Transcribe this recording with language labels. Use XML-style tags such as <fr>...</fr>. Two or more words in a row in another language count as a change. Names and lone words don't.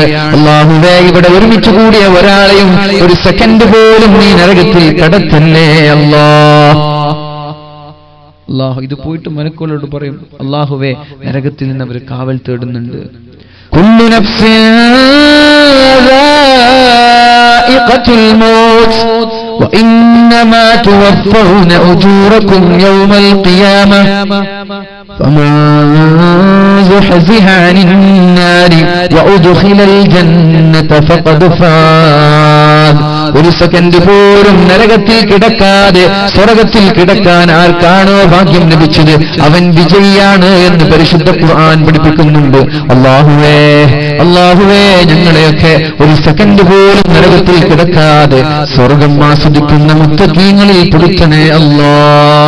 <ml>അല്ലാഹുവേ ഇവിടെ ഒരുമിച്ച് കൂടിയ ഒരാളെയും ഒരു സെക്കൻഡ് പോലും നീ നരകത്തിൽ കടത്തല്ലേ അല്ലാഹു. ഇത് പോയിട്ട് മലക്കുകളോട് പറയും, അല്ലാഹുവേ നരകത്തിൽ നിന്ന് അവർ കാവൽ തേടുന്നുണ്ട്.</ml> <ar>كل نفس ذائقة الموت وإنما توفون أجوركم يوم القيامة فمن زحزح عن النار وأدخل الجنة فقد فاز.</ar> <ml>ഒരു സെക്കൻഡ് പോലും നരകത്തിൽ കിടക്കാതെ സ്വർഗത്തിൽ കിടക്കാൻ ആർക്കാണോ ഭാഗ്യം ലഭിച്ചത് അവൻ വിജയിയാണ് എന്ന് പരിശുദ്ധ ഖുർആൻ പഠിപ്പിക്കുന്നുണ്ട്. അല്ലാഹുവേ ഞങ്ങളെയൊക്കെ ഒരു സെക്കൻഡ് പോലും നരകത്തിൽ കിടക്കാതെ സ്വർഗം ആസ്വദിക്കുന്ന മുത്തഖീങ്ങളിൽ പെടുത്തണേ അല്ലാഹ്.</ml>